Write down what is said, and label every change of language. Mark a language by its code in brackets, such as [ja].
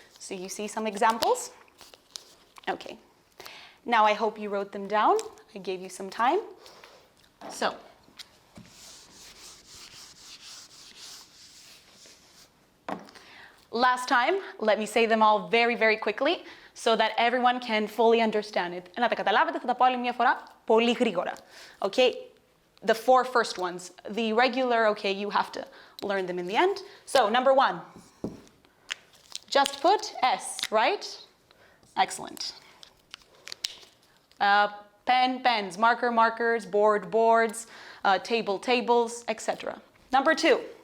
[en] So you see some examples? Okay. Now I hope you wrote them down. I gave you some time. So, last time, let me say them all very, very quickly so that everyone can fully understand it. [el] Να τα καταλάβετε, θα τα πω άλλη μια φορά πολύ γρήγορα. [en] Okay? The four first ones. The regular, okay, you have to learn them in the end. So, number one. Just put S, right? Excellent. Pen, pens, marker, markers, board, boards, table, tables, etc. Number two.